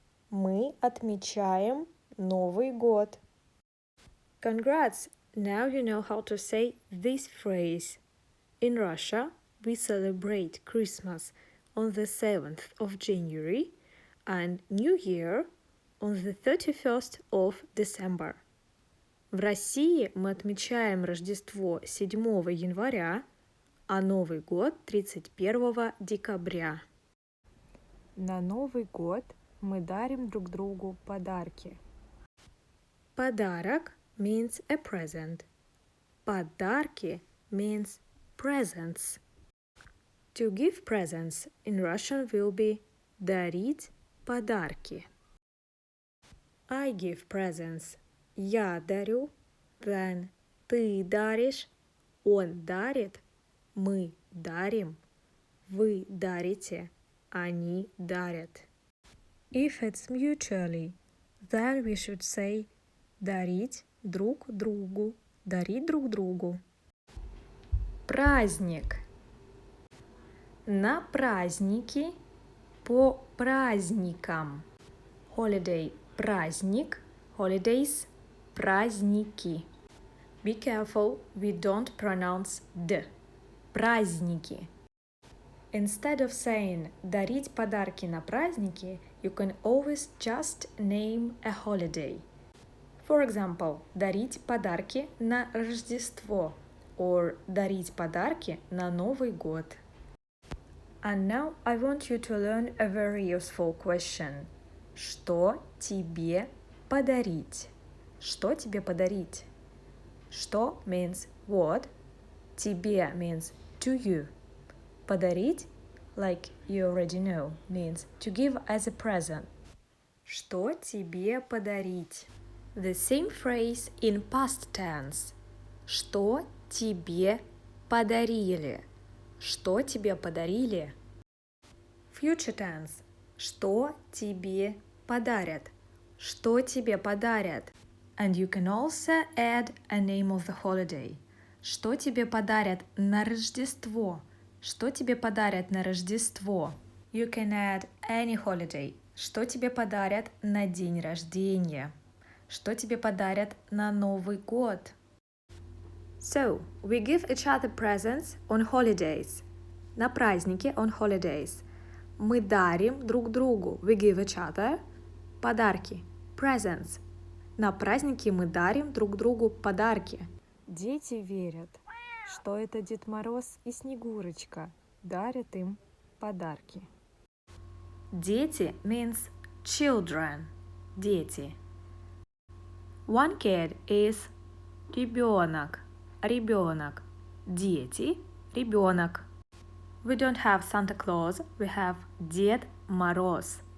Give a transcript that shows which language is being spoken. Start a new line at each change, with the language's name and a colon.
Russian: Мы отмечаем Новый год.
English: Congrats! Now you know how to say this phrase. In Russia, we celebrate Christmas on the 7th of January and New Year on the 31st of December.
Russian: В России мы отмечаем Рождество 7 января, а Новый год 31 декабря. На Новый год мы дарим друг другу подарки.
English: Подарок means a present. Подарки means presents. To give presents in Russian will be
Russian: дарить подарки.
English: I give presents.
Russian: Я дарю, then ты даришь, он дарит, мы дарим, вы дарите, они дарят.
English: If it's mutually, then we should say
Russian: дарить друг другу, дарить друг другу. Праздник. На праздники, по праздникам.
English: Holiday – праздник, holidays – праздники. Be careful, we don't pronounce d.
Russian: Праздники.
English: Instead of saying
Russian: дарить подарки на праздники,
English: you can always just name a holiday. For example,
Russian: дарить подарки на Рождество
English: or
Russian: дарить подарки на Новый год.
English: And now I want you to learn a very useful question.
Russian: Что тебе подарить? Что тебе подарить?
English: Что means what? Тебе means to you. Подарить, like you already know, means to give as a present.
Russian: Что тебе подарить?
English: The same phrase in past tense.
Russian: Что тебе подарили? Что тебе подарили?
English: Future tense.
Russian: Что тебе подарят? Что тебе подарят?
English: And you can also add a name of the holiday.
Russian: Что тебе подарят на Рождество? Что тебе подарят на Рождество?
English: You can add any holiday.
Russian: Что тебе подарят на день рождения? Что тебе подарят на Новый год?
English: So, we give each other presents on holidays.
Russian: На праздники
English: on holidays.
Russian: Мы дарим друг другу.
English: We give each other подарки. Presents.
Russian: На праздники мы дарим друг другу подарки. Дети верят, что это Дед Мороз и Снегурочка дарят им подарки.
English: Дети means children.
Russian: Дети.
English: One kid is ребенок.
Russian: Ребенок. Дети. Ребенок.
English: We don't have Santa Claus, we have Дед Мороз.